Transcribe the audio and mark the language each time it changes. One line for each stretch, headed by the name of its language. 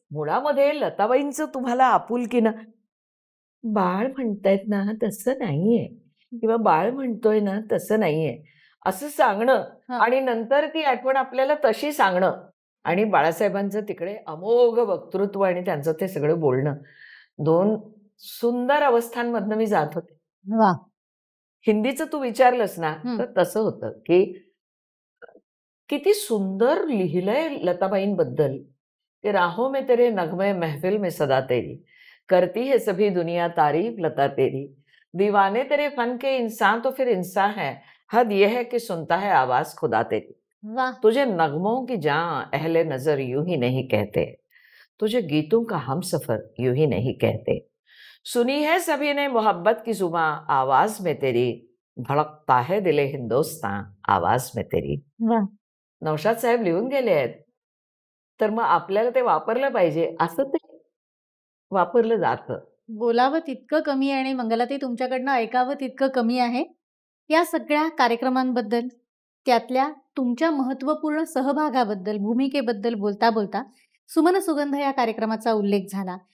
Marathi: मुळामध्ये लताबाईंचं तुम्हाला आपुलकीनं बाळ म्हणतायत ना तसं नाहीये, किंवा बाळ म्हणतोय ना तसं नाहीये असं सांगणं आणि नंतर ती आठवण आपल्याला तशी सांगणं, आणि बाळासाहेबांचं तिकडे अमोघ वक्तृत्व आणि त्यांचं ते सगळं बोलणं, दोन सुंदर अवस्थांमधनं मी जात होते. हिंदीचं तू विचारलंस ना तर तसं होतं की किती सुंदर लिहिलंय लताबाईंबद्दल की
Hindi: राहों में तेरे नगमे महफिल में सदा तेरी, करती है सभी दुनिया तारीफ लता तेरी, दीवाने तेरे फन के इंसान तो फिर इंसान है, हद यह है कि सुनता है आवाज खुदा तेरी. तुझे नगमों की जान अहले नजर यूं ही नहीं कहते, तुझे गीतों का हम सफर यूं ही नहीं कहते, सुनी है सभी ने मोहब्बत की जुबां आवाज में तेरी, धड़कता है दिले हिंदुस्तान आवाज में तेरी.
Marathi: नौशाद साहेब लिहून गेले आहेत, तर मग आपल्याला ते वापरलं पाहिजे, असं ते वापरलं जातं. बोलावं तितकं कमी आहे आणि मंगलाताई तुमच्याकडनं ऐकावं तितकं कमी आहे. या सगळ्या कार्यक्रमांबद्दल, त्यातल्या तुमच्या महत्त्वपूर्ण सहभागाबद्दल, भूमिकेबद्दल बोलता बोलता सुमन सुगंध या कार्यक्रमाचा उल्लेख झाला